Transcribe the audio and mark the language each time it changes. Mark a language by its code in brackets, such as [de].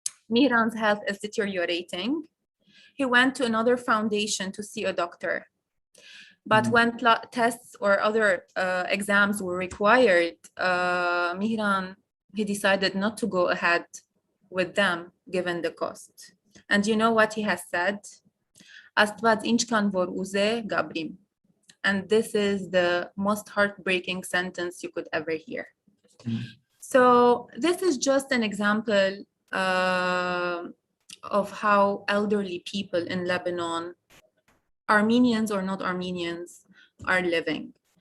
[en] Mihran's health is deteriorating. He went to another foundation to see a doctor. But when tests or other exams were required, Mihran, he decided not to go ahead with them given the cost. And you know what he has said? [hy] Աստված ինչքան որ ուզե գաբրիմ. [en] And this is the most heartbreaking sentence you could ever hear. So this is just an example of how elderly people in Lebanon, Armenians or not Armenians, are living.